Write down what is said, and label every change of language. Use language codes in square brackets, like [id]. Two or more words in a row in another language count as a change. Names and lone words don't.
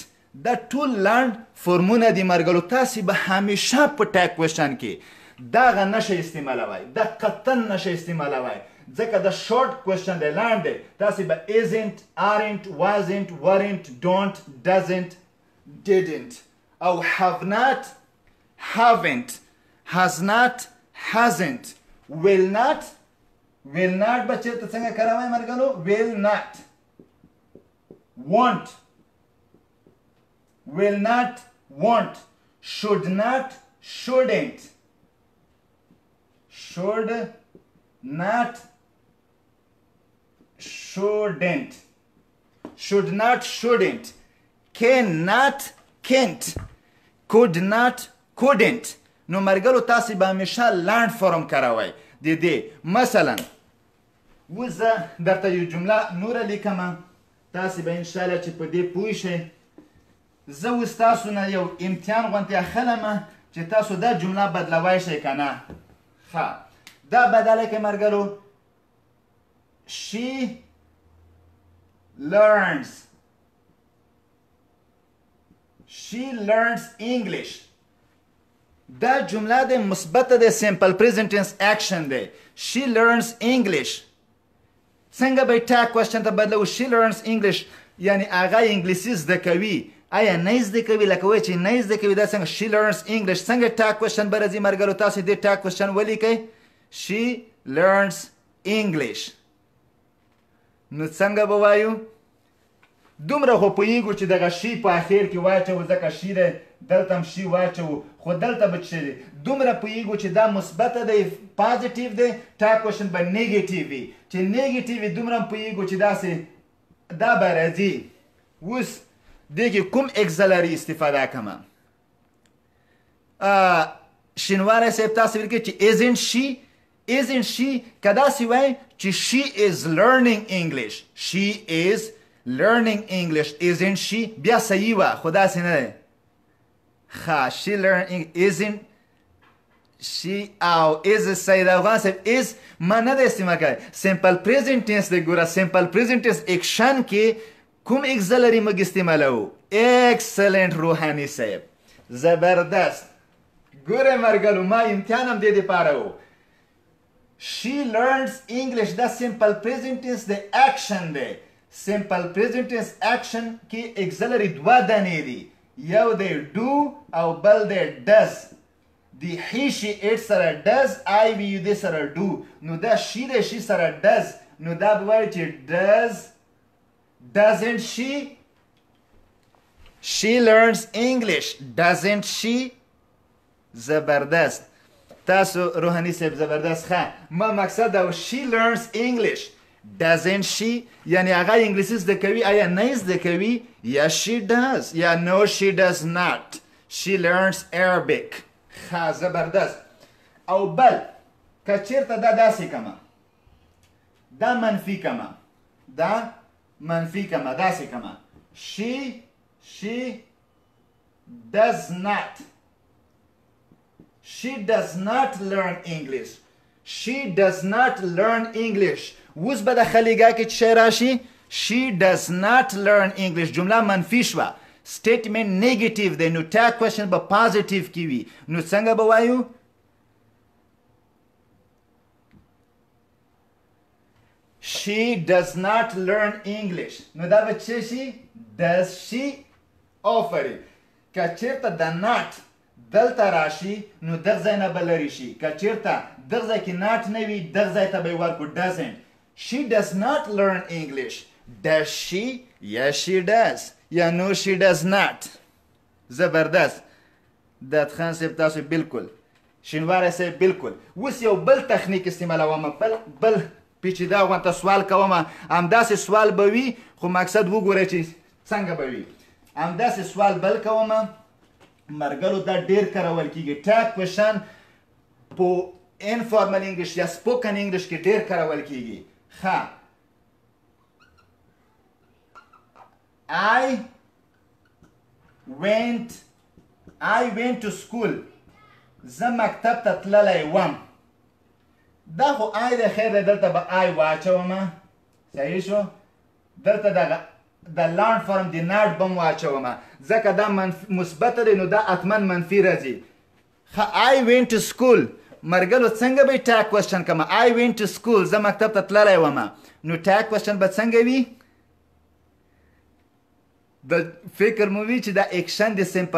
[ps] دا ټول لاند فرمونه دي مرګلو. تاسې به همیشه په [en] tag question [ps] کې دغه نشئ استعمالوئ. دا قطن نشئ استعمالوئ ځکه د [en] short question [ps] دی لاند دی. تاسې به [en] isn't aren't wasn't weren't don't doesn't didn't او have not haven't has not hasn't will not [ps] به چېرته څنګه کاروئ مرګلو [en] will not won't will not won't should not shouldn't should not shouldn't should not shouldn't cannot can't could not couldn't. [ps] نو مرګلو تاسې به همیشه لاند فرم کاروئ د دې. مثلا اوس زه درته یو جمله نوره لیکمه تاسې به انشاءالله چې په دې پوه شئ. زه اوس تاسو نه یو امتحان غوندې اخلمه چې تاسو دا جمله بدلوی شئ که نه. ښه دا بدله کړئ مرګلو. [en] she learns English. [ps] دا جمله د مثبت د [en] simple present tense [ps] اکشن دی. [en] she learns English. [ps] څنګه به [en] tag question [ps] ته بدلو. [en] she learns English [ps] یعنی هغه انګلیسي زده کوي. آیا نه زده کوي لکه وایي چې نه زده کوي دا څنګه [en] she learns English. [ps] څنګه [en] tag question [ps] به راځي مرګلو. تاسې دې [en] tag question [ps] ولیکئ [en] she learns English. [ps] نو څنګه به وایو دومره خو پوهېږو چې دغه شي په اخر کې واچوو ځکه شي دی دلته هم شي واچوو خو دلته به څه دی دومره پوهېږو چې دا مثبته دی پازیټیو دی [en] tag question [ps] به نیګیټیو وي چې نیګیټیو وي دومره هم پوهېږو چې داسې دا به راځي. اوس دې کې کوم اگزلري استفاده کوم شینواری صاحب تاسو ویل کې چې [en] isn't she [ps] که داسې وایي چې [en] she is learning English she is learning English isn't she [ps] بیا صحیح وه خو داسې نه دی [en] she learning isn't she [ps] او is سید افغان صاحب is ما نه دی استعمال کړی [en] simple present tense [ps] دی ګوره [en] simple present tense [ps] اکشن کې کوم اگزلري موږ استعمالوو excellent روحاني صاحب زبردست ګوره مرګلو ما امتحان هم دې دپاره و [en] she learns English [ps] دا [en] simple present tense [ps] دی action دی [en] simple present tense action [ps] کې auxiliary دوه دانې دي یو دی do او بل دی does دی [en] he she it [ps] سره [en] does I we [ps] دې سره do نو دا she دی she سره does نو دا به وایي چې doesn't [en] she learns English doesn't she [ps] زبردست تاسو روحانی صاحب زبردست ما مقصد او she [en] learns English doesn't she [ps] یعنی هغه انګلیسي زده کوي آیا نه زده کوي یا [en] she does [ps] یا [en] no she does not she learns Arabic [ps] زبردست او بل که چیرته دا داسې کما دا منفي کما داسې کما [en] she does not She does not learn English. She does not learn English. [ps] اوس به د خلیګا کې څه راشي [en] she does not learn English [ps] جمله منفي شوه [en] statement negative [ps] دی نو [en] tag question [ps] به positive کې وي نو څنګه به وایو [en] she does not learn English [ps] نو دا به څه شي [en] does she [ps] آفرین که چېرته د not دلته راشي نو دغه ځای نه به لرې شي که چېرته دغه ځای کې ناټ نه وي دغه ځای ته به یې ورکړو [en] doesn't she does not learn English does she yes she does [ps] یا [en] no she does not [ps] زبردست داد خان صاحب تاسو بالکل شینواری صاحب بالکل اوس یو بل تخنیک استعمالوم بل پیچیده غونته سوال کوم همداسې سوال به وي خو مقصد وګورئ چې څنګه به وي همداسې سوال بل کوم مرګلو دا ډیر کارول کیږي [en] tag question [ps] په [en] informal English [ps] یا [en] spoken English [ps] کې ډیر کارول کیږي [en] I went to school [ps] زه مکتب ته تللی وم دا خو آی د خیر دی دلته به آی واچومه صحیح شو دلته دغه د لارن فارم د ناټ به م واچومه ځکه دا مثبته دی نو دا حتما منفي راځي [en] I went to school [ps] مرګلو څنګه به [en] tag question [ps] کومه [en] I went to school [ps] زه مکتب ته تللی ومه نو [en] tag question [ps] به څنګه وي د فکر مو وي چې دا اکشن د سمپل